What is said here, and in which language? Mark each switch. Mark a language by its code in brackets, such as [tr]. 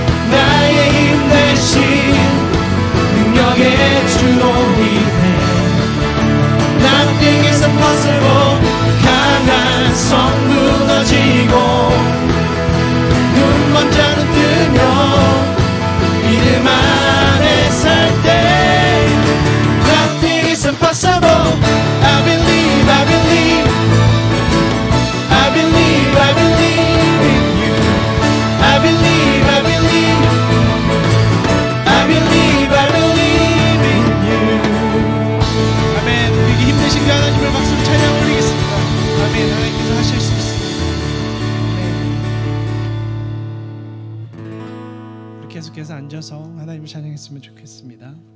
[ko] 나의 힘 대신 능력의 주로 인해 [en] Nothing is impossible. [ko] 강한 성 무너지고 눈먼 자는 뜨며 믿음 안에 살 때 [en] Nothing is impossible. I believe, I believe, I believe, I believe in you. I believe, I believe, I believe, I believe in you. [ko] 아멘. 우리에게 힘내신 그 하나님을 박수로 찬양 올리겠습니다. 아멘. 하나님께서 하실 수 있습니다. 아멘. 우리 계속해서 앉아서 하나님을 찬양했으면 좋겠습니다.